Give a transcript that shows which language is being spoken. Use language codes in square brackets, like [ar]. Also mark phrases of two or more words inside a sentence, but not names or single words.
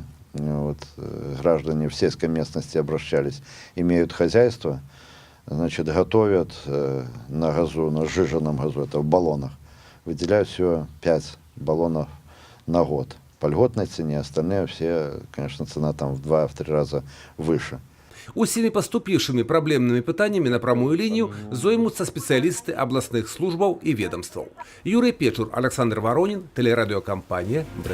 [ru] Вот, граждане в сельской местности обращались, имеют хозяйство, значит, готовят на газу, на сжиженном газу, это в баллонах, выделяют всего 5 баллонов на год. По льготной цене, остальные все, конечно, цена там в 2-3 раза выше. [be] Усімі паступіўшымі праблемнымі пытаннямі на прамую лінію зоймуцца спецыялісты абласных службаў і ведомстваў. [ru] Юрый Печур, Александр Воронин, телерадиокомпания «Брест».